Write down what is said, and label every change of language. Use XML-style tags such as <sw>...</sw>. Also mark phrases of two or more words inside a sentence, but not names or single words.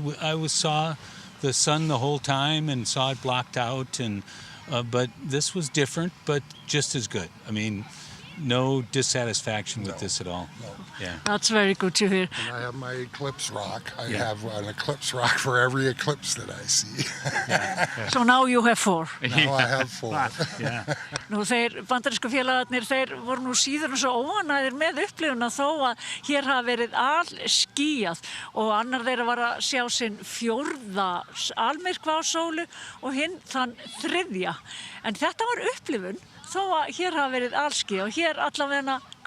<en>I saw the sun the whole time and saw it blocked out, and but this was different, but just as good. I mean, no dissatisfaction with this at all. No. Yeah. That's very good to hear. And I have my eclipse rock. I have an eclipse rock for every eclipse that I see. So now you have 4. Now I have 4.</en> <is>Nú þeir bandarísku félagarnir, þeir voru nú síður og svo óanæðir með upplifuna þó að hér hafa verið alskýjað og annar þeirra var að sjá sinn 4. almyrkva á sólu og hinn þann 3. En þetta var upplifun þó að hér hafa verið alskýjað og hér allavega.</is>